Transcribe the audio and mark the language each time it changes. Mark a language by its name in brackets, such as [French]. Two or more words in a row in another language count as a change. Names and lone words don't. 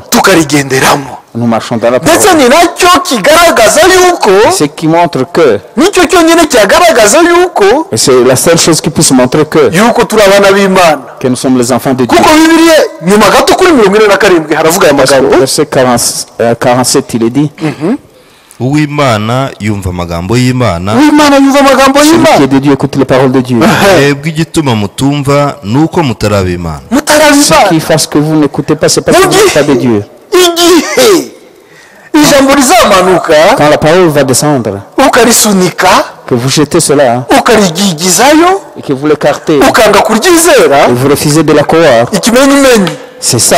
[Kinyarwanda] tukarigenderamo [French] Nous marchons dans la [Kinyarwanda] ndetse [French] parole. [Kinyarwanda] ni nacyo kigaragaza yuko [French] Ce qui montre que, [Kinyarwanda] nicyo cyonyine kigaragaza yuko [French] et c'est la seule chose qui puisse montrer [Kinyarwanda] yuko turi abana b'imana [French] que nous sommes les enfants de Dieu. [Kinyarwanda] kuko bibiliya nyuma gato kuri 47 haravuga aya [French] Parce que [Kinyarwanda] magambo [French] verset 47, il est dit, [Kinyarwanda] uw'Imana yumva amagambo y'Imana. [French] Celui qui est de Dieu écoute les paroles de Dieu. [Kinyarwanda] Igituma mutumva nuko mutaraba Imana. [French] Ce qui fasse que vous n'écoutez pas, c'est parce que vous n'êtes pas de Dieu. Quand la parole va descendre, que vous jetez cela et que vous l'écartez et vous refusez de la croire, c'est ça.